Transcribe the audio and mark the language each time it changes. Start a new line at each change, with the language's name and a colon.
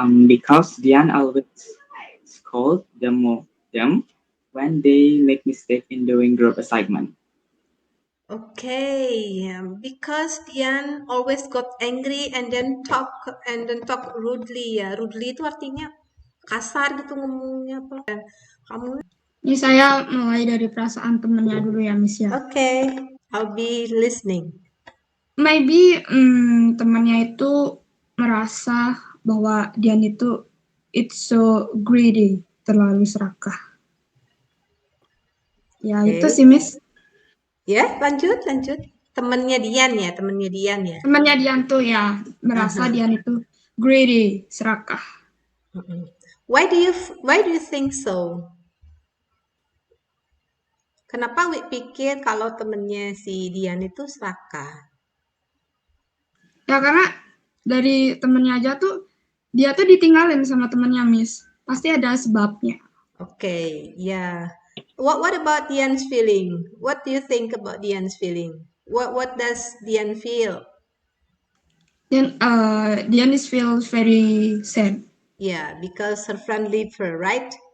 English: Because Dian always scold them when they make mistake in doing group assignment. Okay, because Dian always got angry and then talk rudely ya.
Indonesian: Rudely itu artinya kasar gitu ngomongnya apa? Kamu? Ini saya mulai dari perasaan temennya dulu ya, Miss ya.
English: Okay, I'll be listening.
Indonesian: Maybe temannya itu merasa bahwa Dian itu
English: it's so greedy,
Indonesian: terlalu serakah. Ya,
English: Okay.
Indonesian: itu sih, Miss. Ya, lanjut. Temennya Dian ya. Temannya Dian tuh ya merasa Dian itu greedy, serakah.
English: Why do you think so?
Indonesian: Kenapa Wi pikir kalau temennya si Dian itu serakah? Ya karena dari temennya aja tuh dia tuh ditinggalin sama temennya, Miss. Pasti ada sebabnya.
English: Okay, yeah. What about Dian's feeling? What do you think about Dian's feeling? What does Dian feel? Then Dian is feels very sad. Yeah, because her friend leave her, right?